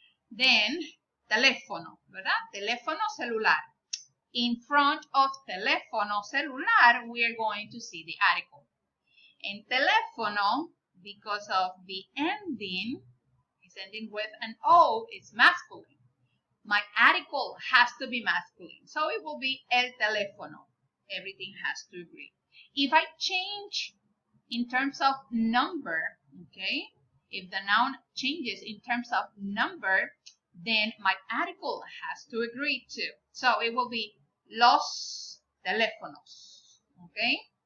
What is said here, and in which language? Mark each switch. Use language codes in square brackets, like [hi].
[en] Then, [es] teléfono, ¿verdad? Teléfono celular. [en] In front of teléfono celular, we are going to see the article. And teléfono, because of the ending, is ending with an O, it's masculine. My article has to be masculine. So it will be el teléfono. Everything has to agree. If I change in terms of number, okay, if the noun changes in terms of number, then my article has to agree too. So it will be los teléfonos, okay?